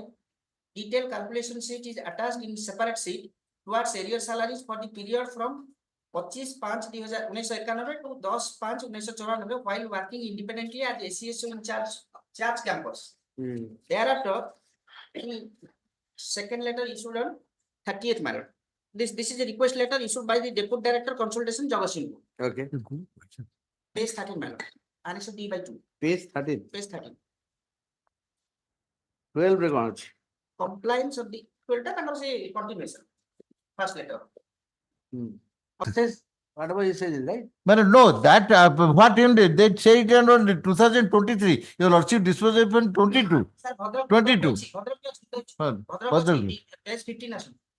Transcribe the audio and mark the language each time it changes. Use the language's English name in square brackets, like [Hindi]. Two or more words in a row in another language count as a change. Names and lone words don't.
[English] Detailed calculation sheet is attached in separate sheet towards area salaries for the period from 25/5/1991 to 10/5/1994 while working independently at SCSO in charge campus. Thereafter, Second letter issued on 30th, my lord. This is a request letter issued by the Deputy Director Consultation Jagashinpur. Okay. Page 13, my lord. Annex D by 2. Page 13. Page 13. [Odia] 12 ରେ କଣ ଅଛି? [English] Compliance of the 12 [Odia] ଟା ତାଙ୍କର ସେ [English] continuation. First letter. Says whatever he says, right? But no, that what him did, they say it on 2023. Your lordship disposed of in 22. Sir, Bhadrap 22. Bhadrap page 15 action.